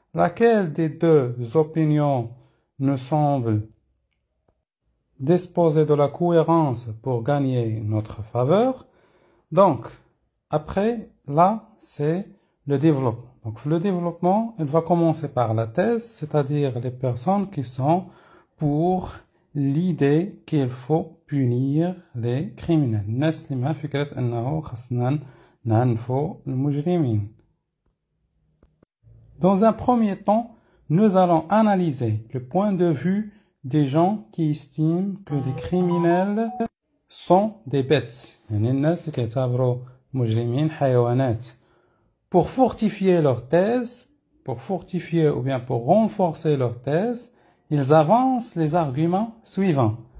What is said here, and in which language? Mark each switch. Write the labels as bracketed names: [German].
[French] Laquelle des deux opinions ne semble disposer de la cohérence pour gagner notre faveur? Donc, après, là, c'est le développement. Donc, le développement, il va commencer par la thèse, c'est-à-dire les personnes qui sont pour l'idée qu'il faut punir les criminels. [Arabic] نسلم فكرة أنه خصنا نعنفوا المجرمين. [French] Dans un premier temps, nous allons analyser le point de vue des gens qui estiment que les criminels sont des bêtes. [Arabic] يعني الناس كيعتبروا مجرمين حيوانات. [French] Pour fortifier leur thèse, ou bien pour renforcer leur thèse, ils avancent les arguments suivants.